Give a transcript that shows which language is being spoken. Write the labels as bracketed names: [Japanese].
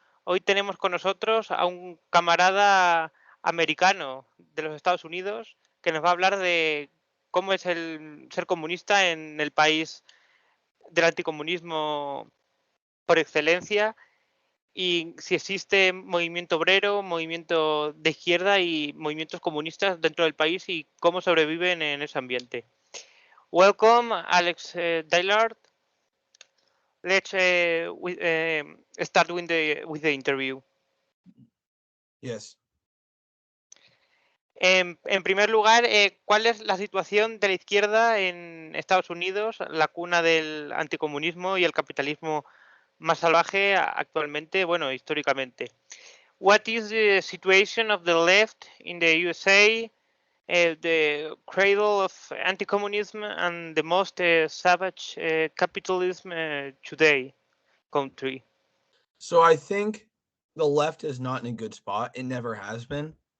[Spanish] Hoy tenemos con nosotros a un camarada americano de los Estados Unidos que nos va a hablar de cómo es el ser comunista en el país del anticomunismo por excelencia y si existe movimiento obrero, movimiento de izquierda y movimientos comunistas dentro del país y cómo sobreviven en ese ambiente. [English] Welcome, Alex Dillard. Let's start with the interview. Yes. [Spanish] En primer lugar, ¿cuál es la situación de la izquierda en Estados Unidos, la cuna del anticomunismo y el capitalismo más salvaje actualmente, bueno, históricamente? [English] What is the situation of the left in the USA, the cradle of anti-communism and the most savage capitalism today country? So I think the left is not in a good spot. It never has been.